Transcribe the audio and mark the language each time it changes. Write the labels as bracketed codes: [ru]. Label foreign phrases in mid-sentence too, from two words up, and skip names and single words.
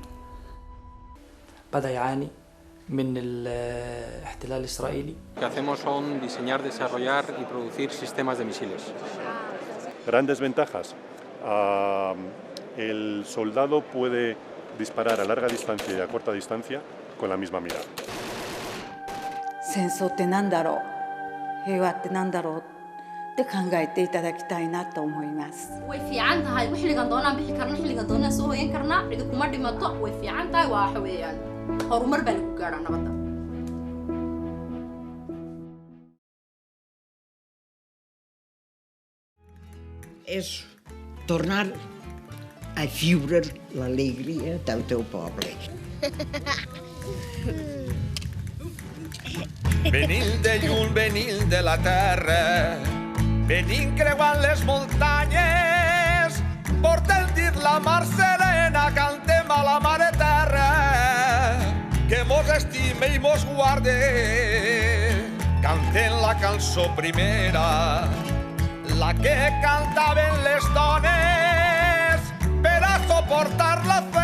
[ar] بدأ يعاني من الاحتلال الإسرائيلي. [es] Lo que hacemos son diseñar, desarrollar y producir sistemas de misiles. Grandes ventajas. El soldado puede disparar a larga distancia y a corta distancia con la misma mirada. [ja] 戦争って何だろう、平和って何だろうって考えていただきたいなと思います。 [so] way fiican tahay xilligan doonaan bixi karna xilligan doonaan soo hoyan karna cidi kuma dhimato way fiican tahay waa waxa weeyaan horumar baa lagu gaadhaa nabadda. [ca] És tornar a viure l'alegria del teu poble. Venim de lluny, venim de la terra, venim creuant les muntanyes, portem dins la mar serena, cantem a la mare terra, que mos estime i mos guarde, cantem la cançó primera, la que cantaven les dones per a suportar la